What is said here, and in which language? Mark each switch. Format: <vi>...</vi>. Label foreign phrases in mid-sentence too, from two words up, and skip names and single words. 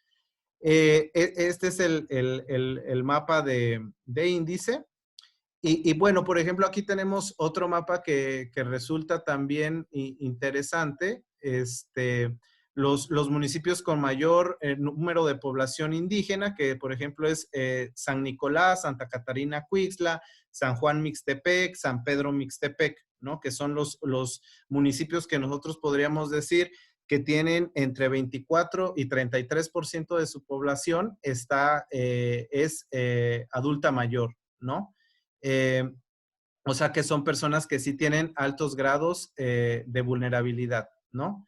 <es>Este es el mapa de índice. Y bueno, por ejemplo, aquí tenemos otro mapa que resulta también interesante. Los municipios con mayor número de población indígena, que por ejemplo es San Nicolás, Santa Catarina Cuixtla, San Juan Mixtepec, San Pedro Mixtepec, ¿no? Que son los municipios que nosotros podríamos decir que tienen entre 24 y 33% de su población es adulta mayor, ¿no? Eh, o sea que son personas que sí tienen altos grados de vulnerabilidad, ¿no?</es>